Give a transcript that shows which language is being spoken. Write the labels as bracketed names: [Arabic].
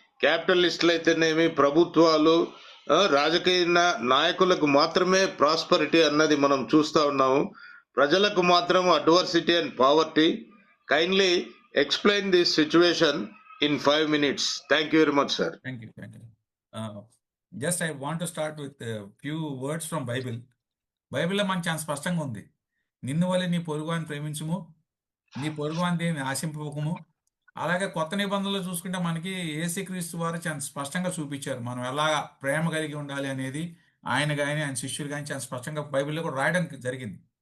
[Telugu] క్యాపిటలిస్టులు అయితేనేమి, ప్రభుత్వాలు, రాజకీయ నాయకులకు మాత్రమే ప్రాస్పరిటీ అన్నది మనం చూస్తూ ఉన్నాము. ప్రజలకు మాత్రం [English] Adversity and poverty. Kindly explain this situation in 5 minutes. Thank you very much, sir. Thank you. Just I want to start with a few words from Bible. [Telugu] బైబిల్లో మనకు చాలా స్పష్టంగా ఉంది, నిన్ను వలె నీ పొరుగువాని ప్రేమించుము, నీ పొరుగువాని దేని ఆశింపకము. అలాగే కొత్త నిబంధనలు చూసుకుంటే మనకి యేసుక్రీస్తు వారు చాలా స్పష్టంగా చూపించారు మనం ఎలా ప్రేమ కలిగి ఉండాలి అనేది. ఆయన కానీ ఆయన శిష్యులు కానీ చాలా స్పష్టంగా బైబిల్లో కూడా రాయడం జరిగింది.